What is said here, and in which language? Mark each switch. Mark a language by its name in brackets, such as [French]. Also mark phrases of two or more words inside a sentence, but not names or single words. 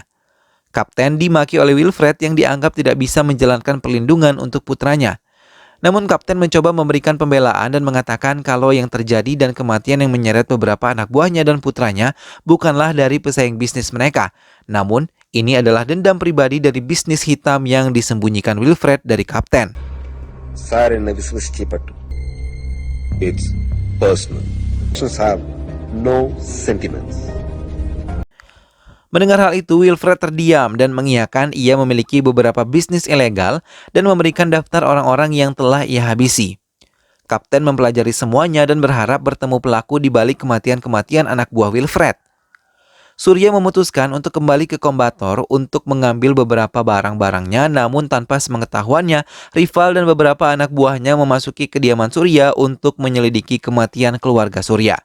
[Indonesian] Kapten dimaki oleh Wilfred yang dianggap tidak bisa menjalankan perlindungan untuk putranya. Namun Kapten mencoba memberikan pembelaan dan mengatakan kalau yang terjadi dan kematian yang menyeret beberapa anak buahnya dan putranya bukanlah dari pesaing bisnis mereka. Namun ini adalah dendam pribadi dari bisnis hitam yang disembunyikan Wilfred dari Kapten. [Malayalam] സാർ എന്നെ വിശ്വസിച്ചപ്പെട്ടു. [English] It's personal. Actions have no sentiments. [Indonesian] Mendengar hal itu, Wilfred terdiam dan mengiyakan ia memiliki beberapa bisnis ilegal dan memberikan daftar orang-orang yang telah ia habisi. Kapten mempelajari semuanya dan berharap bertemu pelaku di balik kematian-kematian anak buah Wilfred. Surya memutuskan untuk kembali ke Kombator untuk mengambil beberapa barang-barangnya, namun tanpa sepengetahuannya, Rifal dan beberapa anak buahnya memasuki kediaman Surya untuk menyelidiki kematian keluarga Surya.